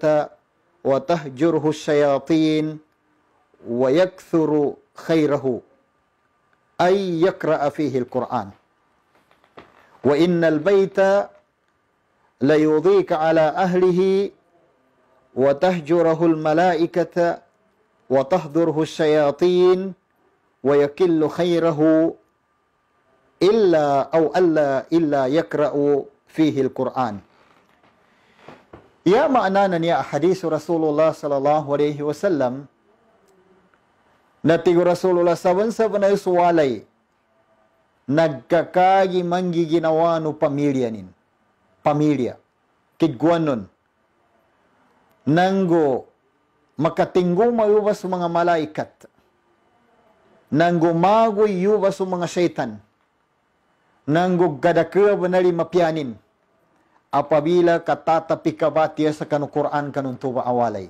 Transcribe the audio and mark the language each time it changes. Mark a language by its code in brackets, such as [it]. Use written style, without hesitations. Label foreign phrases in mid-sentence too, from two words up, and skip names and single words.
[ar] وتهجره الشياطين ويكثر خيره أي يقرأ فيه القرآن وإن البيت ليضيق على أهله وتهجره الملائكة وتحضره الشياطين ويكل خيره إلا يقرأ فيه القرآن. يا معنانا يا حديث رسول الله صلى الله عليه وسلم نتيجة رسول الله [mrw] saban suwalay nagkakagi manggiginawa pamilya kigwanon nanggo makatinggo mayubas sa mga malaikat, nanggo magoy yubas sa mga syaitan, nanggo gadakya banali mapyanin, apabila katatapi kabatiya sa kanu Quran kanun tuba awalay.